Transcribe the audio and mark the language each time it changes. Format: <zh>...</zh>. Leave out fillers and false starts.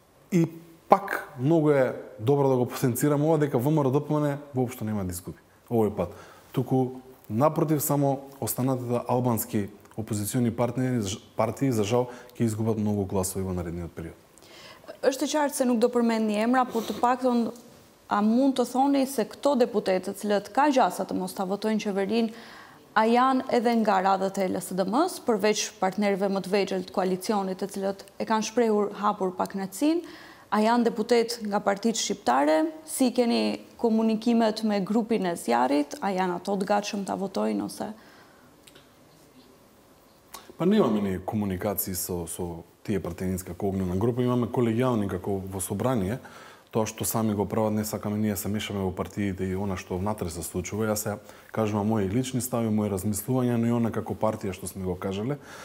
<mk>И пак многу е добро да го потенцираме ова дека ВМРО-ДПМН воопшто нема да изгуби овој пат. Туку напротив, само останатите албански опозициони партии за жал ќе изгубат многу гласови во наредниот период.</mk> <sq>Është qartë se nuk do përmendni emra, por të paktën a mund të thoni se këto deputetë, të cilët ka gjasa të mos ta votojnë qeverinë, a janë edhe nga radhët e LSDM-s, përveç partnerëve më të vegjël të koalicionit, të cilët e kanë shprehur hapur pakënaqësinë, a janë deputet nga partitë shqiptare, si keni komunikimet me grupin e zjarrit, a janë ato të gatshëm ta votojnë ose?</sq> <mk>Па немаме ни комуникации со тие партеници како огнена група, имаме колегијални како во собрание. Тоа што сами го прават, не сакаме ние се мешаме во партиите и она што внатре се случува. Јас се кажувам мои лични стави, мои размислувања, но и она како партија што сме го кажале.</mk>